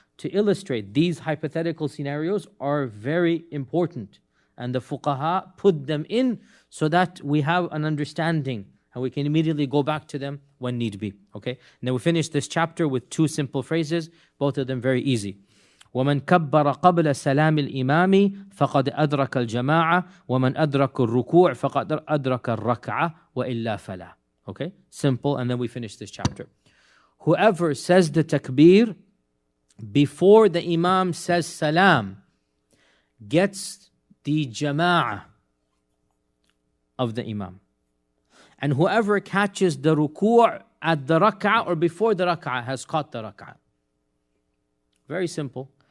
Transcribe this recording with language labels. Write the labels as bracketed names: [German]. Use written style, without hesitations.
[English] To illustrate these hypothetical scenarios are very important. And the fuqaha put them in so that we have an understanding and we can immediately go back to them when need be. Okay, now we finish this chapter with two simple phrases, both of them very easy. [Arabic] ومن كبر قبل سلام الإمام فقد أدرك الجماعة ومن أدرك الركوع فقد أدرك الركعة وإلا فلا. [English] Okay, simple, and then we finish this chapter. Whoever says the takbir before the imam says salam gets the jama'ah of the imam. And whoever catches the ruku' at the rak'ah or before the rak'ah has caught the rak'ah. Very simple.